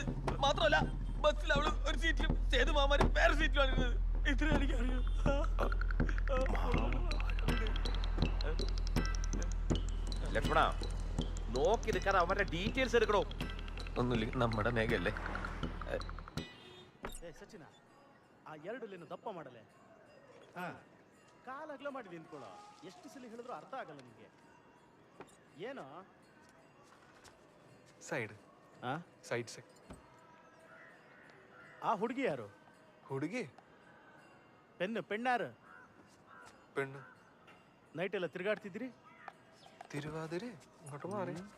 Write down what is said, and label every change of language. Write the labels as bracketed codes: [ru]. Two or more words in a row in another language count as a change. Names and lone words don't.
[ml] മാത്രമല്ല, ബസ്സിൽ അവള് ഒരു സീറ്റിലും സേതു മാമാര് വേറെ സീറ്റിലാണ് ഇരുന്നത്. ഇത്ര എനിക്കറിയാം. ലക്ഷ്മണ, നോക്കി നിൽക്കാതെ അവരുടെ ഡീറ്റെയിൽസ് എടുക്കണോ? ഒന്നുമില്ല, നമ്മുടെ മേഘയല്ലേ. [kn] ಸಚಿನ ಆ 2 ಲೇನು ದಪ್ಪ ಮಾಡಲೆ. ಕಾಲು ಅಗಲ ಮಾಡಿ ನಿಂತ್ಕೊಳ್ಳೋ. ಎಷ್ಟು ಸಲ ಹೇಳಿದ್ರು ಅರ್ಥ ಆಗಲ್ಲ ನಿಮಗೆ. ಏನೋ [en] side side side. [kn] ಆ ಹುಡುಗಿ ಯಾರು? ಹುಡುಗಿ? [ml] ಪೆಣ್ಣಾರು? പെണ്ണ്. [kn] ನೈಟ್ ಎಲ್ಲ ತಿರುಗಾಡ್ತಿದ್ರಿ? [ml] തിരുവാതിരെ ഇങ്ങോട്ട് മാറി.